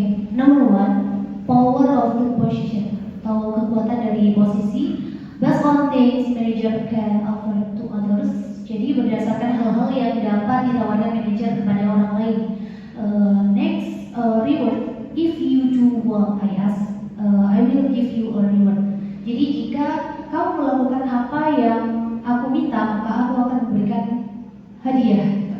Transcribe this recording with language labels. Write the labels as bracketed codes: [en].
[en] Number one, power of the position [id] atau kekuatan dari posisi. [en] Based on things manager can offer to others. [id] Jadi berdasarkan hal-hal yang dapat ditawarkan manajer kepada orang lain. [en] Next, reward. If you do what I ask, I will give you a reward. [id] Jadi jika kamu melakukan apa yang aku minta, maka aku akan memberikan hadiah.